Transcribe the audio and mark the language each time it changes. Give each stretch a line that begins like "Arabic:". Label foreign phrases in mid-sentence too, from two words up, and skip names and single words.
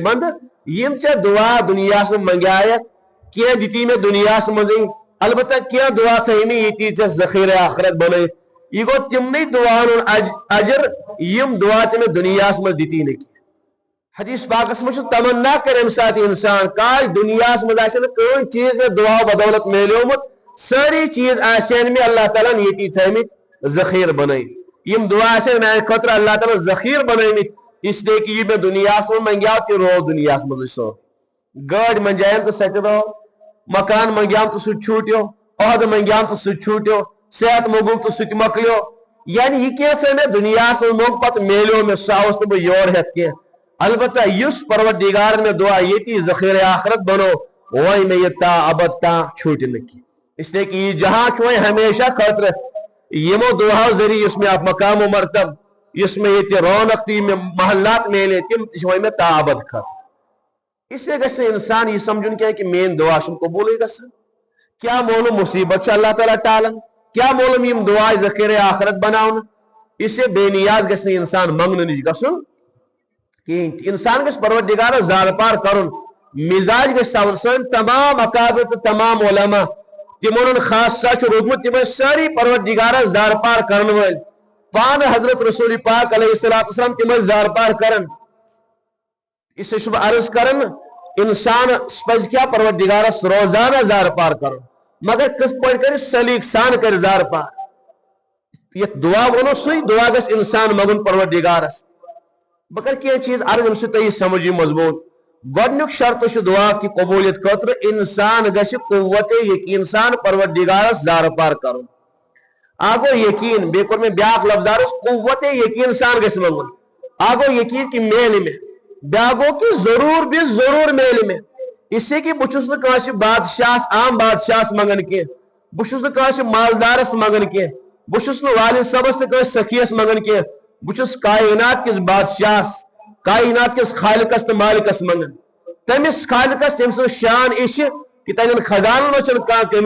Kashmiri: بندٕ یِم ژےٚ دعا دُنیاہس منٛز منگیایکھ کینٛہہ دِتی مےٚ دُنیاہس منٛزٕے البتہ کینٛہہ دعا تھٲے مےٚ ییٚتی ژےٚ ذخیرِ آخرت بنٲیِتھ یہ گو تمنی دعاؤں اجر یم دعا ژےٚ مےٚ دُنیاہس منٛز دِتی نہٕ کینٛہہ حدیث پاکس منٛز چھُ تمنا کر امہِ ساتہٕ انسان کاش دُنیاہس منٛز آسہِ نہٕ کٕہٕنۍ چیٖز مےٚ دعا بدولت میلیومُت سٲری چیٖز آسن مےٚ اللہ تعالیٰ ہن ییٚتی تھٲیمٕتۍ ذخیرٕ بنٲیِتھ یم دعا آسن میانہِ خٲطرٕ اللہ تعالیٰ ہن ذخیرٕ بنٲیمٕتۍ
Urdu: اس لیے
Kashmiri: کہ یہِ مےٚ دُنیاہس منٛز منگیاو تہِ روو دُنیاہس منٛزٕے سورُے گٲڑۍ منجایم تہٕ سۄ تہِ رو مکان منگیام تہٕ سُہ تہِ چھوٗٹیو عہدٕ منگیام تہٕ سُہ تہِ چھوٗٹیو صحت موٚگُم تہٕ سُہ تہِ مۄکلیو یعنی
Urdu: یہ کیسے میں
Kashmiri: دنیاہس منٛز موٚگ پتہٕ میلیو مےٚ سُہ آوُس نہٕ بہٕ یور ہٮ۪تھ کینٛہہ البتہ یُس پروردگار مےٚ دعا ییٚتی ذخیرِ آخرت بنو وۄنۍ مےٚ یہِ تا ابد تام چھوٗٹہِ نہٕ کینٛہہ
Urdu: اس لیے کہ
Kashmiri: یہِ جہاں چھُ وۄنۍ ہمیشہ خٲطرٕ یِمو دعاو ذریعہ یُس مےٚ اکھ مقام و مرتب یُس مےٚ ییٚتہِ رونق تہٕ یِم محلات میلے تِم تہِ چھِ وۄنۍ مےٚ تا ابد خٲطرٕ
Urdu: اس لیے
Kashmiri: گژھِ نہٕ انسان یہِ سمجھُن کینٛہہ کہ میٲنۍ دعا چھُنہٕ قبوٗلٕے گژھان کیا معلوم مصیبت چھُ اللہ تعالیٰ ٹالان کیا معلوم یم دعا ذخیرِ آخرت بناونا
Urdu: اس سے بے نیاز
Kashmiri: گژھِ نہٕ انسان منگنہٕ نِش گژھُن کہیٖنۍ تہِ انسان گژھِ پروردگارس زارٕ پار کرُن مزاج گژھِ تھاوُن سٲنۍ تمام اکابر تہٕ تمام علما تِمن ہُنٛد خاصہ چھُ روٗدمُت تِم ٲسۍ سٲری پروردگارس زارٕ پار کرن وٲلۍ پانہٕ حضرت رسول پاک
Arabic: علیہ الصلوۃ والسلام
Kashmiri: تِم ٲسۍ زارٕ پار کران
Urdu: اس لیے
Kashmiri: چھُس بہٕ عرض کران انسانس پزِ کیٛاہ پروردگارس روزانہ زارٕ پار کرُن مگر کِتھ پٲٹھۍ کرِ سلیٖق سان کرِ زارٕ پار یتھ دعا ووٚنو سُے دعا گژھِ انسان منگُن پروردگارس بہٕ کرٕ کینٛہہ چیٖز عرض ییٚمہِ سۭتۍ تۄہہِ یہِ سمجھ یی مضموٗن گۄڈنیُک شرطہٕ چھُ دعا کہِ قبوٗلیت خٲطرٕ انسان گژھِ قوتِ یقیٖن سان پروردگارس زارٕ پار کرُن اکھ گوٚو یقیٖن بیٚیہِ کوٚر مےٚ بیاکھ لفظ عرض قوتِ یقیٖن سان گژھِ منگُن اکھ گوٚو یقیٖن کہِ میلہِ مےٚ بیاکھ گوٚو کہِ ضروٗر بھی ضروٗر میلہِ مےٚ
Urdu: اس لیے کہ
Kashmiri: بہٕ چھُس نہٕ کٲنٛسہِ بادشاہس عام بادشاہس منگان کینٛہہ بہٕ چھُس نہٕ کٲنٛسہِ مالدارس منگان کینٛہہ بہٕ چھُس نہٕ والد صٲبس تہٕ کٲنٛسہِ سخیس منگان کینٛہہ بہٕ چھُس کائنات کِس بادشاہس کائنات کِس خالقس تہٕ مالکس منگان تٔمِس خالقس ییٚمہِ سٕنٛز شان یہِ چھِ کہ تہنٛدٮ۪ن خزانن منٛز چھنہٕ کانٛہہ کمی